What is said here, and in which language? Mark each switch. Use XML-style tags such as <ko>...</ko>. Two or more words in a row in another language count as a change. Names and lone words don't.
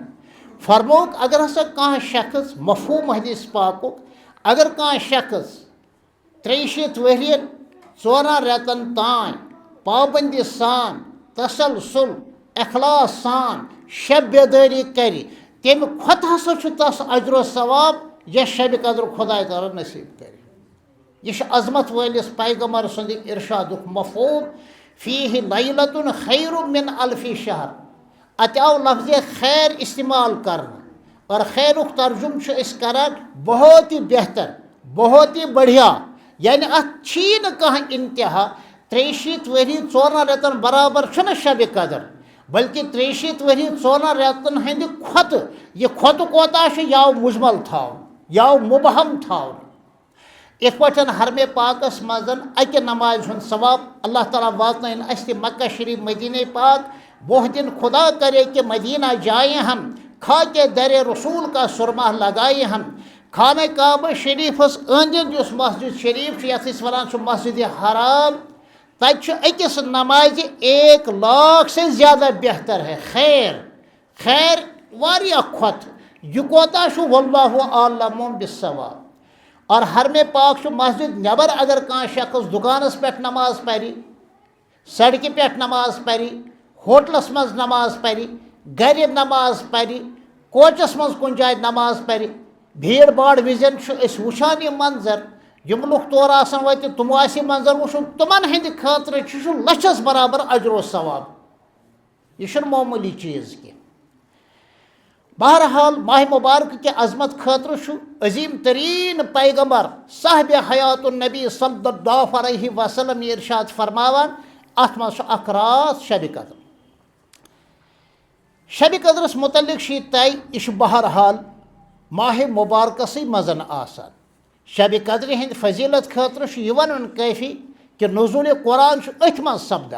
<ks>فرمووُکھ اگر ہسا کانٛہہ شخص مفہوٗم حدیث پاکُک، اگر کانٛہہ شخص 63 ؤرین 4 رٮ۪تن تام پابندی سان، تسلسل، اخلاص سان شب بیدٲری کرِ، تمہِ کھۄتہٕ ہسا چھُ تس اجر و ثواب یۄس شبِ قدر خۄداے تعالیٰ نصیٖب کرِ۔ یہ چھُ عظمت وٲلِس پیغمبر سُنٛد ارشادُک مفہوٗم،</ks> <ar>فیٖہِ لیلۃ خیر من الف شہر۔</ar> <ks>اتہِ آو لفظِ خیر استعمال کرنہٕ، اور خیرُک ترجُمہٕ چھِ أسۍ کران</ks> <ur>بہت ہی بہتر، بہت ہی بڑھیا،</ur> <ks>یعنی اتھ چھی نہٕ کانٛہہ انتہا۔ 63 ؤری 4 رٮ۪تن برابر چھُنہٕ شبِ قدر، بلکہ 63 ؤری 4 رٮ۪تن ہٕنٛدِ کھۄتہٕ، یہِ کھۄتہٕ کوتاہ چھُ، یہِ آو مُجمل تھاونہٕ، یہِ آو مُبہم تھاونہٕ۔ یِتھ پٲٹھۍ حرمِ پاکس منٛز اکہِ نمازِ ہُنٛد ثواب اللہ تعالیٰ واتنٲیِن اَسہِ تہِ مکہ شریف مدیٖنہ پاک۔</ks> <ur>وہ دن خدا کرے کہ مدینہ جائیں ہم، کھا کے در رسول کا سرما لگائیں ہم۔</ur> <ks>خانہ کعبہ شریفس أنٛدۍ أنٛدۍ یُس مسجد شریف چھُ، یتھ أسۍ وَنان چھُ مسجدِ حرام، تتہِ چھُ أکِس نمازِ</ks> <ur>1 لاکھ سے زیادہ بہتر ہے</ur> <ks>خیر، خیر واریاہ کھۄتہٕ، یہِ کوتاہ چھُ</ks> <ar>واللہ عالم بالصواب۔</ar> <ks>اور حرمِ پاک چھُ مسجد نٮ۪بر اگر کانٛہہ شخص دُکانس پٮ۪ٹھ نماز پرِ، سڑکہِ پٮ۪ٹھ نماز پرِ، ہوٹلس منٛز نماز پرِ، گرِ نماز پرِ، کوچس منٛز کُنہِ جایہِ نماز پرِ، بھیڑ باڑ وِزٮ۪ن چھُ أسۍ وٕچھان یہِ منظر، یِم لُکھ تورٕ آسان وٲتِتھ تِمو آسہِ یہِ منظر وٕچھُن، تِمن ہٕنٛدِ خٲطرٕ چھُ لچھس برابر اجر و ثواب، یہِ چھُنہٕ معموٗلی چیٖز کینٛہہ۔ بہرحال ماہ مبارک کہِ عظمت خٲطرٕ چھُ عظیٖم تریٖن پیغمبر صاحبِ حیات النبی</ks> <ar>صلی اللہ علیہ وسلم</ar> <ks>یہِ ارشاد فرماوان، اتھ منٛز چھُ اکھ راتھ شبِ قدر۔ شبِ قدرس متعلق چھُ یہِ طے، یہِ چھُ بہرحال ماہ مبارکسٕے منٛز آسان۔ شبِ قدرِ ہٕنٛدِ فضیٖلت خٲطرٕ چھُ یہِ ونُن کٲفی کہِ نزولِ قرآن چھُ أتھۍ منٛز سپدان۔</ks>